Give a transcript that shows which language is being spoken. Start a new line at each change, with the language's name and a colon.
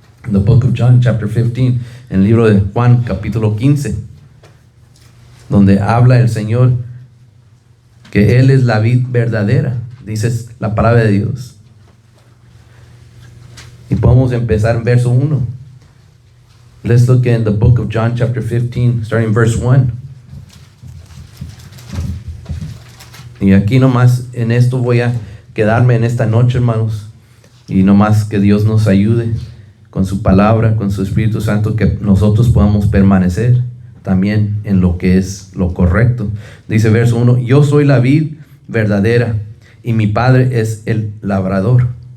English: The book of John, chapter 15,
Spanish: en el libro de Juan, capítulo 15, donde habla el Señor que Él es la vid verdadera, dice la palabra de Dios. Y podemos empezar en verso 1.
English: Let's look in the book of John, chapter 15, starting verse 1.
Spanish: Y aquí nomás en esto voy a quedarme en esta noche, hermanos. Y nomás que Dios nos ayude con su palabra, con su Espíritu Santo, que nosotros podamos permanecer también en lo que es lo correcto. Dice verso 1, yo soy la vid verdadera y mi Padre es el labrador.